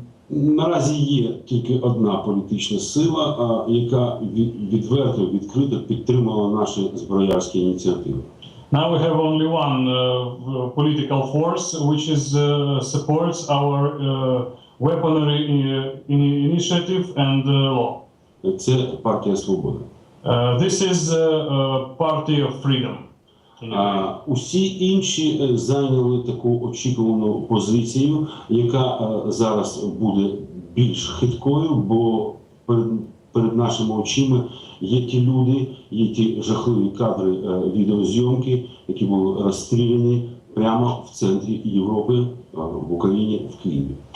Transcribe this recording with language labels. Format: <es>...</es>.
<uk>Наразі є тільки одна політична сила, яка відверто, відкрито підтримала наші зброярські ініціативи.</uk> <en>Now we have only one political force which supports our weaponry initiative and law.</en> <uk>Це партія Свобода.</uk> <en>This is Party of Freedom.</en> <uk>Усі інші зайняли таку очікувану позицію, яка зараз буде більш хиткою, бо перед нашими очима є ті люди, є ті жахливі кадри відеозйомки, які були розстріляні прямо в центрі Європи, в Україні, в Києві.</uk>